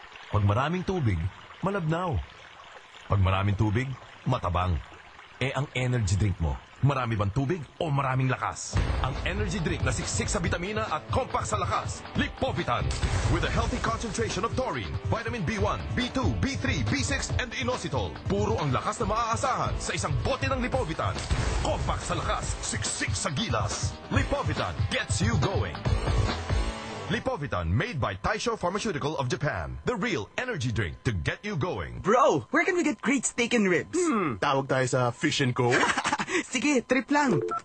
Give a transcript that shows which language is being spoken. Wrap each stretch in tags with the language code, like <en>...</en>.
<tl>Pag maraming tubig, malabnaw. Pag maraming tubig, matabang. Eh, ang energy drink mo, marami bang tubig o maraming lakas? Ang energy drink na siksik sa bitamina at compact sa lakas, Lipovitan.</tl> <en>With a healthy concentration of taurine, vitamin B1, B2, B3, B6, and inositol.</en> <tl>Puro ang lakas na maaasahan sa isang bote ng Lipovitan. Compact sa lakas, siksik sa gilas.</tl> <en>Lipovitan gets you going. Lipovitan, made by Taisho Pharmaceutical of Japan. The real energy drink to get you going. Bro, where can we get great steak and ribs?</en> <tl>Tawag tayo sa Fish & Co. Sige, trip lang.</tl>